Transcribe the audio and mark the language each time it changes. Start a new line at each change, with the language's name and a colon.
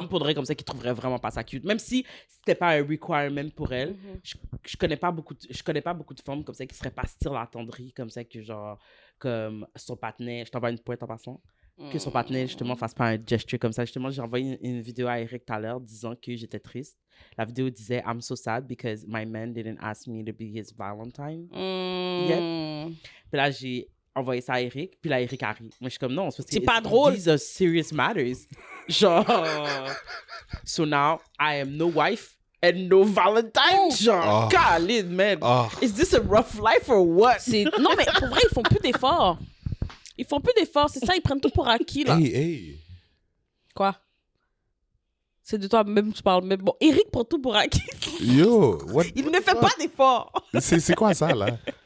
French: femmes pour de vrai comme ça qui trouveraient vraiment pas ça cute. Même si c'était pas un requirement pour elles, Mhm. je connais pas beaucoup de femmes comme ça qui seraient pas style attendries comme ça que genre comme son partenaire, je t'envoie une pointe en passant, que son partenaire justement fasse pas un gesture comme ça. Justement, j'ai envoyé une vidéo à Eric tout à l'heure disant que j'étais triste. La vidéo disait
English: I'm so sad because my man didn't ask me to be his Valentine.
French: Puis là j'ai envoyé ça à Eric, puis là Eric arrive. Moi je suis comme non, c'est parce que C'est pas drôle.
English: These are serious matters. Genre so now I am no wife and no Valentine.
French: Genre, Oh.
English: Khalid, man. Oh. Is this a rough life or what?
French: Non, mais pour vrai, ils font plus d'efforts. Ils font plus d'efforts. C'est ça, ils prennent tout pour acquis, là.
English: Hey.
French: Quoi? C'est de toi-même que tu parles. Mais bon, Eric prend tout pour acquis.
English: Yo, what?
French: Il ne fait pas d'efforts. C'est quoi ça, là?